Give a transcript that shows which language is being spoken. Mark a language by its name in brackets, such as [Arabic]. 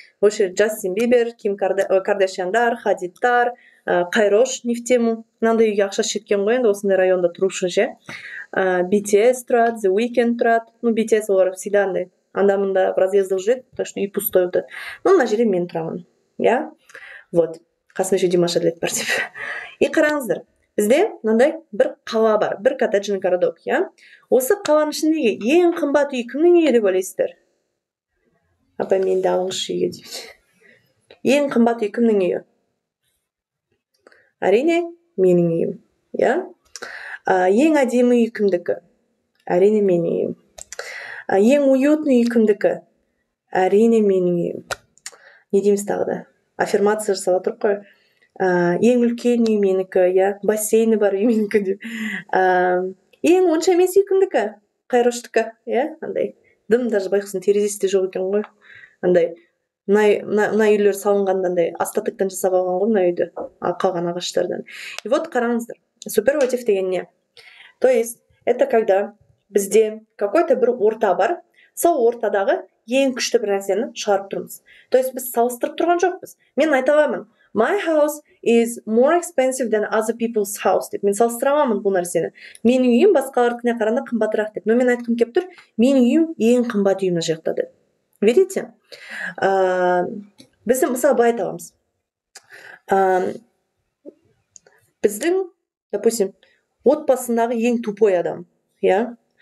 [Kazakh] Осы Джастин Бибер, Ким Кардашьяндар, Хадидтар, Қайрош [Russian] не в тему. [Kazakh] Мынандай үйге ақша шеткен ғой, енді осындай районда тұрушы ше. BTS тұрады, The Weeknd тұрады. Ну, BTS олар [Russian] всегда [Kazakh] андай анда-мында [Russian] в разъездах [Kazakh] жүреді, [Russian] так что [Kazakh] үй [Russian] пустой [Kazakh] өтеді. Ну, мына жерде мен тұрамын. Я? Вот. Қасымда [Russian] еще [Kazakh] Димаш әділет бар деп. И қараңыздар. Бізде мынандай бір қала бар, бір коттеджный городок, я? Осы қаланың ішіндегі ең қымбат үй кімнің үйі деп ойлайсыздар? Апа, менді алыңызшы үйге дейді. Ең қымбат үй кімнің үйі? Әрине, менің үйім, я? Ең әдемі үй кімдікі? Әрине, менің үйім. Ең уютный үй кімдікі? Әрине, менің үйім. Не дейміз тағы да? Аффирмация жасап отырық қой. Ең үлкен үй менікі, я? Бассейні бар үй менікі деп. Ең онша емес үй кімдікі? Қайроштікі, я? Андай. Дым даже байқұстың терезесі де жоқ екен ғой. Андай. Мына үйлер салынғанда андай остатоктан жасап алған ғой мына үйді. Қалған ағаштардан. И вот қараңыздар. Суперлатив деген не? [Russian] То есть, это когда [Kazakh] бізде [Russian] какой-то [Kazakh] бір орта бар. Сол ортадағы ең күшті бір нәрсені шығарып тұрмыз. То есть, біз салыстырып тұрған жоқпыз. Мен айта аламын. [English] My house is more expensive than other people's house [Kazakh] деп. Мен салыстыра аламын бұл нәрсені. Менің үйім басқалардікіне қарағанда қымбатырақ деп. Но мен айтқым келіп тұр, менің үйім ең қымбат үйім мына жақта деп. [Russian] Видите? [Kazakh] Біздің мысалы былай айта аламыз. Біздің, [Russian] допустим, [Kazakh] отбасындағы ең тупой адам, я?